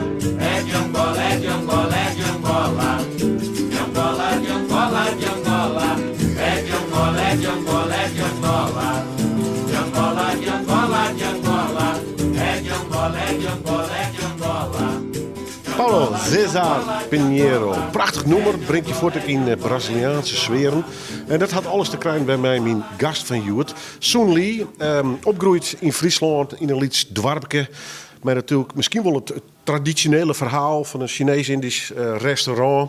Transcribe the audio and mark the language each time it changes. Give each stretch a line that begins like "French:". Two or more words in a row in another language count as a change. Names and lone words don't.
Portuguese: É de Angola, é de Angola, é de Angola. De Angola, de Angola, de Angola. É de Angola, é de Angola, é de Angola. De Angola, de Angola, de Angola. É de Angola, é de Angola, é de Angola. De Paulo César Pinheiro.
Dutch: Prachtig nummer, brengt je voort ook in Braziliaanse sferen. En dat had alles te krijgen bij mij, mijn gast van Joert. Soen Lee, opgroeid in Friesland, in een lieds dorpje. Maar natuurlijk misschien wel het traditionele verhaal van een Chinees-Indisch restaurant.